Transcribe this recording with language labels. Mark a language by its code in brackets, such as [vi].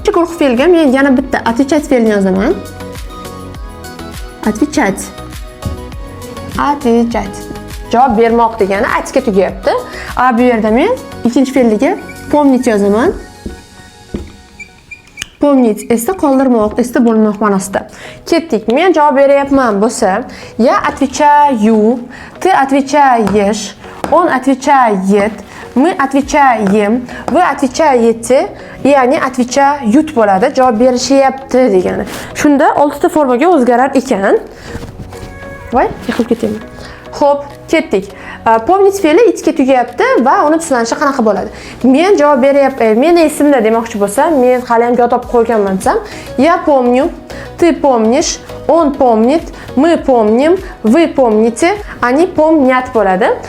[uz] Ikki guruh fe'lga men yana bitta отвечать fe'lini yozaman. Отвечать. Отвечать. Javob bermoq degani aytishga tugayapti. Bu yerda men ikkinchi fe'lga помнить yozaman. Помнить esda qoldirmoq, esda bo'lmoq ma'nosida. Ketdik. Men javob beryapman bo'lsa, [ru] я отвечаю, ты отвечаешь, он отвечает, мы отвечаем, вы отвечаете, и они отвечают bo'ladi. [uz] Javob berishyapti degani. Shunda 6 ta formaga o'zgarar ekan. Voy, yiqilib ketdim. Xo'p, ketdik. Помнить fe'li itga tugayapti va uni tuslanishi qanaqa bo'ladi? Men javob beryapman. Meni esimda demoqchi bo'lsam, men hali ham yodlab qo'yganman desam, [ru] я помню, ты помнишь, он помнит, мы помним, вы помните, они помнят bo'ladi.